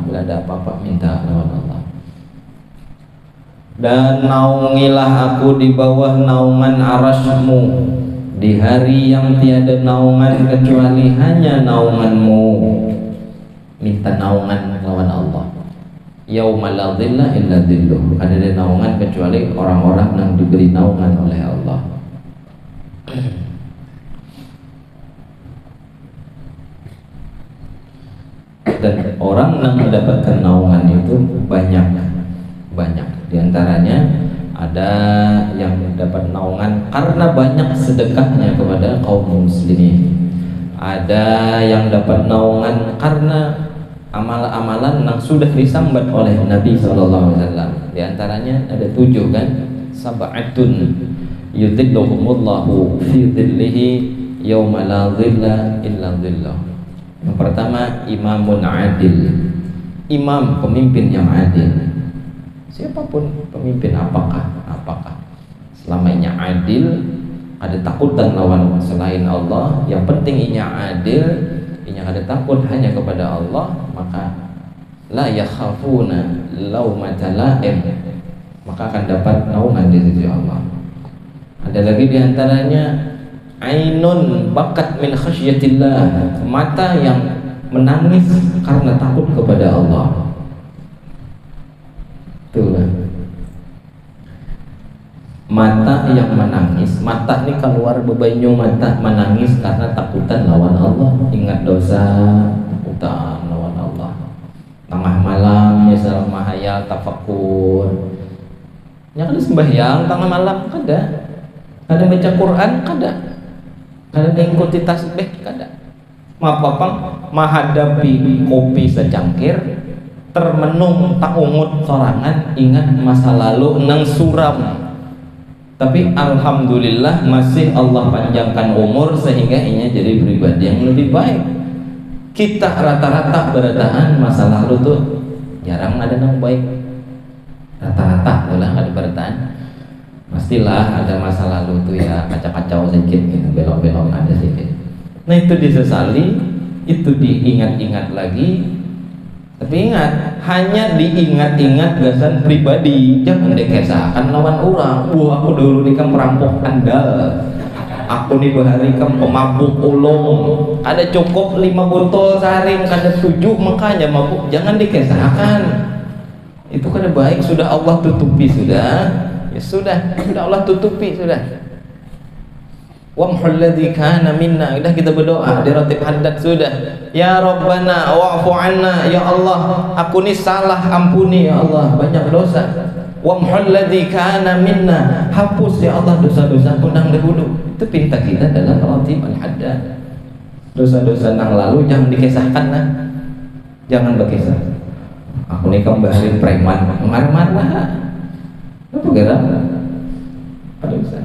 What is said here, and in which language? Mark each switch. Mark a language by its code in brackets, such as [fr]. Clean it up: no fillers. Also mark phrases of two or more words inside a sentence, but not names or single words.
[id] Bila ada apa-apa minta lawan Allah. Dan naungilah aku di bawah naungan arasmu di hari yang tiada naungan kecuali hanya naunganmu. Minta naungan lawan Allah. [ar] يوم لا ظل إلا ظله. [id] Ada naungan kecuali orang-orang yang diberi naungan oleh Allah. Dan orang yang mendapatkan naungan itu banyak. Di antaranya ada yang mendapat naungan karena banyak sedekahnya kepada kaum muslimin. Ada yang dapat naungan karena amalan-amalan yang sudah disambat oleh Nabi SAW. Di antaranya ada 7 kan, [ar] سبعة يظلهم الله في ظله يوم لا ظل إلا ظله. [id] Yang pertama, [ar] إمام عادل, [id] imam, pemimpin yang adil. Siapapun pemimpin, apakah selamanya adil, ada takutan lawan selain Allah, yang penting inya adil, inya ada takut hanya kepada Allah, maka [ar] لا يخافون لومة لائم, [id] maka akan dapat naungan di sisi Allah. Ada lagi diantaranya [ar] عين بكت من خشية الله, [id] mata yang menangis karena takut kepada Allah. Itulah mata yang menangis. [bjn] Mata ini keluar bebanyu mata, [id] menangis karena takutan lawan Allah, ingat dosa, takutan lawan Allah. Tengah malam misal mahayal tafakur, yang ada sembahyang tengah malam kada baca Quran kada mengikuti tasbih kada, mapapang menghadapi kopi secangkir, termenung tak ungut sorangan, ingat masa lalu nang suram, tapi alhamdulillah masih Allah panjangkan umur sehingga ini jadi pribadi yang lebih baik. Kita rata-rata berataan masa lalu tuh jarang ada yang baik, rata-rata ulah ada berataan, pastilah ada masa lalu tuh ya kacau-kacau sedikit gitu, belok-belok ada sedikit. Nah itu disesali, itu diingat-ingat lagi. Tapi ingat, hanya diingat-ingat gasan pribadi, jangan dikesahkan lawan orang. [bjn] Wah, aku dulu nih kan perampok andal, aku nih bahari kan pemabuk ulung, ada cukup 5 botol sehari, kada 7, makanya mabuk. [id] Jangan dikesahkan. Itu kada baik, sudah Allah tutupi sudah. Ya sudah Allah tutupi sudah. [ar] وامح الذي كان منا, [id] udah kita berdoa di ratib haddad sudah. [ar] يا ربنا واعف عنا, [id] ya Allah aku ni salah, ampuni ya Allah, banyak dosa. [ar] وامح الذي كان منا, [id] hapus ya Allah dosa-dosaku nang dahulu. Itu pinta kita dalam ratib al-haddad. Dosa-dosa nang lalu jangan dikisahkan lah. Jangan berkisah. Aku ni kembali preman, marah-marah. Apa gerak? Ada dosa.